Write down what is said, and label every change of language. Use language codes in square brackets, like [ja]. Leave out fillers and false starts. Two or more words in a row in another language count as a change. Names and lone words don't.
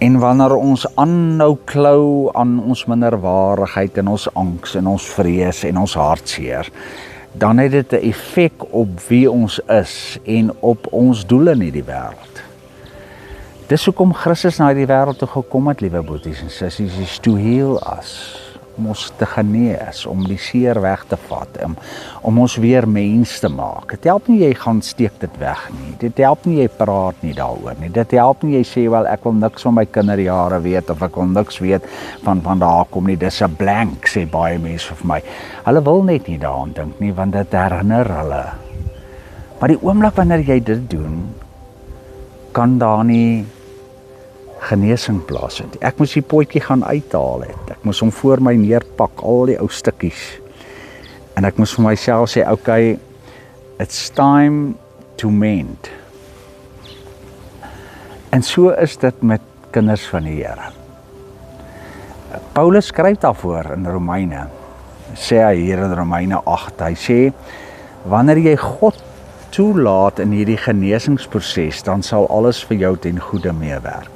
[af] En wanneer ons aanhou klou aan ons minderwaardigheid en ons angs en ons vrees en ons hartseer, dan het dit 'n effek op wie ons is en op ons doel in hierdie wêreld. Dis hoekom Christus na hierdie wêreld toe gekom het, liewe boeties en sissies, is [en] to heal us, [af] om ons te genees, om die seer weg te vat, om ons weer mens te maak. Dit help nie jy gaan steek dit weg nie, dit help nie jy praat nie daaroor nie, dit help nie jy sê, wel ek wil niks van my kinderjare weet, of ek wil niks weet van daar kom nie, dis 'n blank, sê baie mense vir my. Hulle wil net nie daaraan dink nie, want dit herinner hulle. Maar die oomblik wanneer jy dit doen, kan daar nie genesing plaasvind. Ek moes die potjie gaan uithaal het. Ek moes hom voor my neerpak, al die ou stukkies. En ek moes vir myself sê, [en] okay, it's time to mend. [af] En so is dit met kinders van die Here. Paulus skryf daarvoor in Romeine, sê hy hier in Romeine 8, hy sê, wanneer jy God toelaat in hierdie genesingsproses, dan sal alles vir jou ten goeie meewerk.